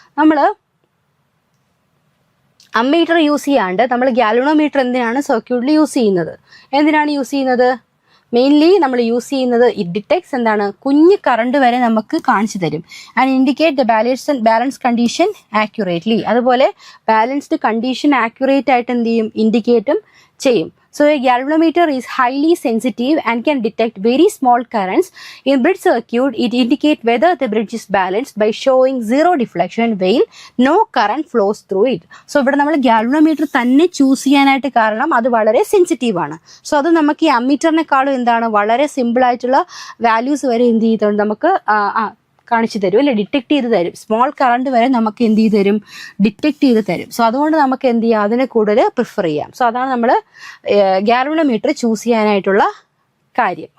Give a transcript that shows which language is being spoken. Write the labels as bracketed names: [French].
[Malayalam] നമ്മൾ ammeter use ചെയ്യാണ്ട് നമ്മൾ ഗാൽവനോമീറ്റർ എന്തിനാണ് സർക്യൂട്ടിൽ യൂസ് ചെയ്യുന്നത്? എന്തിനാണ് യൂസ് ചെയ്യുന്നത്? മെയിൻലി നമ്മൾ യൂസ് ചെയ്യുന്നത് ഇറ്റ് ഡിറ്റക്ട്സ് എന്താണ്? കുഞ്ഞ് കറണ്ട് വരെ നമുക്ക് കാണിച്ചു തരും. [English] And indicate the balance condition accurately. [Malayalam] അതുപോലെ ബാലൻസ്ഡ് കണ്ടീഷൻ ആക്യുറേറ്റ് ആയിട്ട് എന്ത് ചെയ്യും? ഇൻഡിക്കേറ്റും ചെയ്യും. [English] So a galvanometer is highly sensitive and can detect very small currents. In bridge circuit, it indicates whether the bridge is balanced by showing zero deflection while no current flows through it. [Malayalam] So ഇവിടെ നമ്മൾ galvanometer തന്നെ choose ചെയ്യാനായിട്ട് കാരണം അത് വളരെ sensitive ആണ്. So അത് നമുക്ക് ഈ അമ്മീറ്ററിനെക്കാളും എന്താണ് വളരെ സിമ്പിൾ ആയിട്ടുള്ള വാല്യൂസ് വരെ എന്ത് ചെയ്തിട്ടുണ്ട് നമുക്ക് കാണിച്ചു തരും അല്ലെ, ഡിറ്റക്ട് ചെയ്ത് തരും. സ്മോൾ കറണ്ട് വരെ നമുക്ക് എന്ത് ചെയ്ത് തരും? ഡിറ്റക്ട് ചെയ്ത് തരും. സോ അതുകൊണ്ട് നമുക്ക് എന്ത് ചെയ്യാം? അതിനെ കൂടുതൽ പ്രിഫർ ചെയ്യാം. സോ അതാണ് നമ്മൾ ഗാൽവനോമീറ്റർ ചൂസ് ചെയ്യാനായിട്ടുള്ള കാര്യം.